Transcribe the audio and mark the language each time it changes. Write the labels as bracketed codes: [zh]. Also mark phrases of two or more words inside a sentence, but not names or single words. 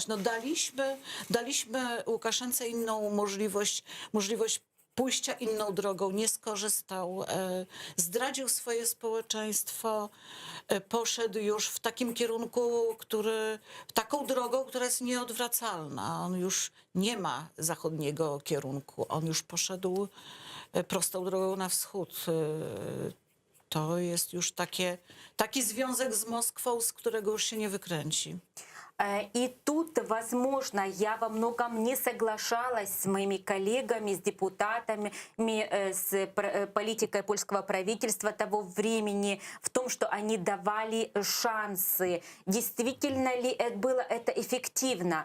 [pl] No daliśmy Łukaszence inną możliwość pójścia inną drogą, nie skorzystał, zdradził swoje społeczeństwo, poszedł już w takim kierunku, taką drogą, która jest nieodwracalna. On już nie ma zachodniego kierunku, on już poszedł prostą drogą na wschód. To jest już taki związek z Moskwą, z którego już się nie wykręci. [ru] И тут, возможно, я во многом не соглашалась с моими коллегами, с депутатами, с политикой польского правительства того времени в том, что они давали шансы. Действительно ли было это эффективно?